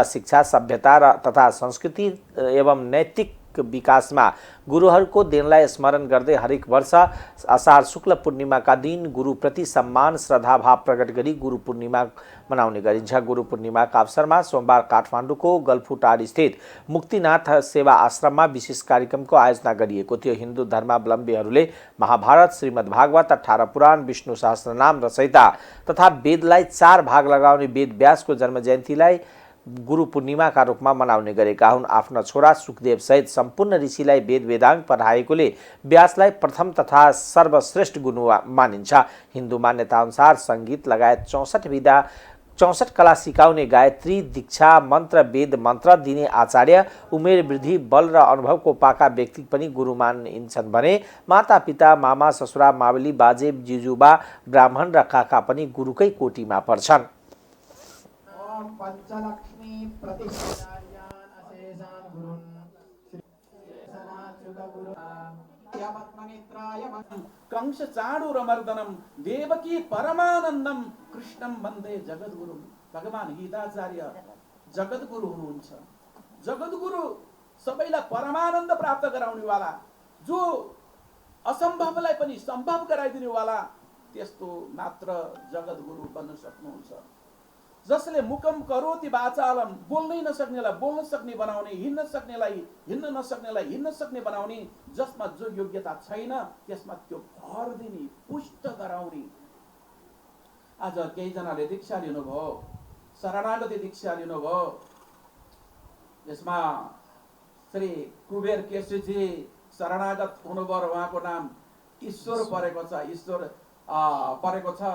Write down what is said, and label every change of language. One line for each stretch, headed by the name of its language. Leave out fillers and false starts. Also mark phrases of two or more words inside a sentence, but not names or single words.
Nepali: शिक्षा, सभ्यता तथा संस्कृति एवं नैतिक विकासमा गुरुहरूको देनलाई स्मरण गर्दै हरेक वर्ष असार शुक्ल पूर्णिमाका दिन गुरुप्रति सम्मान श्रद्धाभाव प्रकट गरी गुरु पूर्णिमा मनाउने गरिन्छ। गुरु पूर्णिमाका अवसरमा सोमबार काठमाडौँको गल्फुटार स्थित मुक्तिनाथ सेवा आश्रममा विशेष कार्यक्रमको आयोजना गरिएको थियो। हिन्दू धर्मावलम्बीहरूले महाभारत, श्रीमद्भागवत, 18 पुराण, विष्णु सहस्रनाम रचयिता तथा वेदलाई 4 भाग लगाउने वेद व्यासको जन्म जयन्तीलाई गुरु पूर्णिमाका रूपमा मनाउने गरेका हुन्। आफ्ना छोरा सुखदेव सहित सम्पूर्ण ऋषिलाई वेद वेदांग पढाएकोले व्यासलाई प्रथम तथा सर्वश्रेष्ठ गुरु मानिन्छ। हिन्दू मान्यता अनुसार संगीत लगायत 64 कला सिकाउने गायत्री, दीक्षा, मन्त्र, वेद मन्त्र दिने आचार्य, उमेर वृद्धि, बल र अनुभवको पाका व्यक्ति पनि गुरु मानिन्छन् भने माता पिता, मामा ससुरा, मावली, बाजे, जिजुबा, ब्राह्मण र काका पनि गुरुकै कोटीमा पर्छन्।
Sanskrit: पंचलक्ष्मी प्रतिष्ठायान अशेषान गुरुन् कंस चाणूरमर्दनम देवकी परमानन्दम कृष्णम वन्दे जगद्गुरु।
Nepali: भगवान गीताचार्य जगद्गुरु हुनुहुन्छ। जगद्गुरु सबैलाई परमानन्द प्राप्त गराउनेवाला, जो असम्भवलाई पनि सम्भव गराइदिनेवाला, त्यस्तो मात्र जगद्गुरु बन्न सक्नुहुन्छ।
Sanskrit: जसले मुकम करोति वाचालम,
Nepali: बोल्नै नसक्नेलाई बोल्न सक्ने बनाउने, हिँड्न सक्नेलाई हिँड्न नसक्नेलाई हिँड्न सक्ने बनाउने, जसमा जो योग्यता छैन त्यसमा त्यो भर दिने, पुष्ट गराउने। आज केही जनाले दीक्षा लिनुभयो, शरणागति दीक्षा लिनुभयो। यसमा श्री कुबेर केशरीजी शरणागत हुनुभयो र उहाँको नाम ईश्वर परेको छ, ईश्वर परेको छ।